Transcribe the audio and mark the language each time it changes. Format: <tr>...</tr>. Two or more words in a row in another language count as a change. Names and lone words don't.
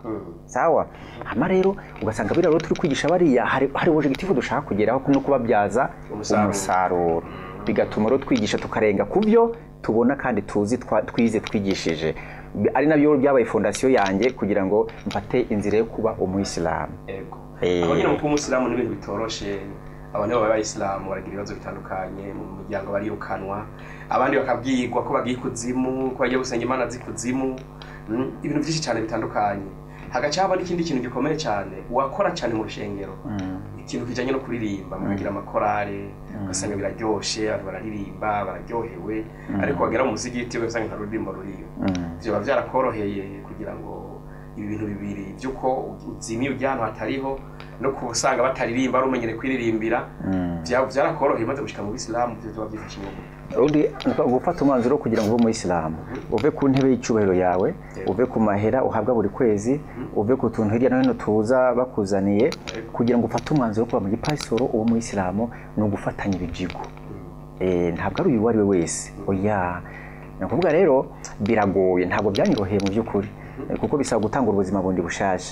<rn>Sawa, hama rero ugasanga biraro turi kwigisha bariya hari objective dushaka kugeraho no kubabyaza umusaruro, bigatuma rero twigisha tukarenga kubyo tubona kandi tuzi twize twigishije. Ari nabyo byabaye fondation yanjye kugira ngo mfate inzira yo kuba umuyisilamu. Yego abanyine mu umuyisilamu n'ibintu bitoroshe. Abantu b'abayisilamu baragira ibibazo bitandukanye mu muryango barirukanwa, abandi bakabwirwa ko bagiye kuzimu, ko bagiye gusenga Imana zikuzimu, ibintu byinshi cyane bitandukanye. Hagacaba n'ikindi kintu gikomeye cyane wakora cyane mu rushengero, ikintu kijanye no kuririmba mukagira amakorale ugasanga biraryoshe abantu bararirimba bararyohewe, ariko wagera mu muzigiti ugasanga nta rurimbo ruriyo. Byo byarakoroheye kugira ngo ibi bintu bibiri byuko uzimiye ujyana hatariho no kubusanga bataririmba rumenyere kwiririmbira byarakoroheye maze gushika mu Islam byo byifashe ngo undi gufata umwanzuro kugira ngo ube mu Islam uve ku ntebe y'icyubahiro yawe, uve ku mahera uhabwa buri kwezi, uve ku tuntu hirya no hino tuza bakuzaniye kugira ngo ufate umwanzuro kuba mu gipasitoro uwo mu Islam no gufatanya ibijigo. Ntabwo ari uyu wari we wese. Oya, nakuvuga rero biragoye, ntabwo byanyoroheye mu by'ukuri kuko bisaba gutanga ubuzima bundi bushasha.</rn>